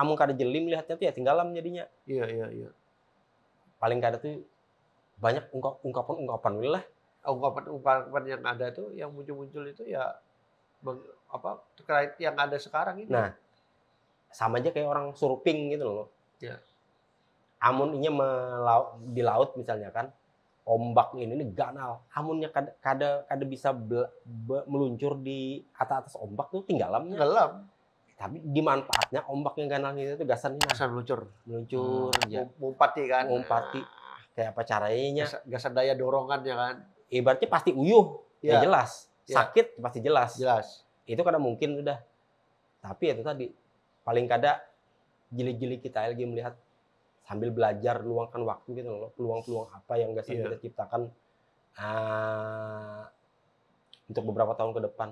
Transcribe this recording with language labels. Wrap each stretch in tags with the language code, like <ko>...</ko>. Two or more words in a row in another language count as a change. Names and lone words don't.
<bjn>Amun kada jeli melihatnya tuh ya tinggalam jadinya. Iya, iya, iya. Paling kada tuh banyak ungkapan lah.</bjn> <id>Ungkapan yang ada tuh yang muncul itu ya terkait yang ada sekarang ini. Nah, sama aja kayak orang surfing gitu loh. Ya.</id> <bjn>Amun inya di laut misalnya kan, ombak ini ganal. Amunnya kada bisa meluncur di atas ombak tuh tinggalamnya.</bjn> <id>Tenggelam.</id> <bjn>Tapi dimanfaatnya ombak yang ganal itu gasan meluncur. Ya. Mumpati kan. Mumpati. Kayak apa caranya? Gasan daya dorongan ya kan. Ibaratnya pasti uyuh,</bjn> <id>ya jelas. Sakit pasti jelas. Jelas. Itu kadang mungkin udah. Tapi itu tadi paling kada jeli-jeli kita lagi melihat sambil belajar luangkan waktu gitu loh. Peluang-peluang apa yang biasa kita ciptakan untuk beberapa tahun ke depan.</id>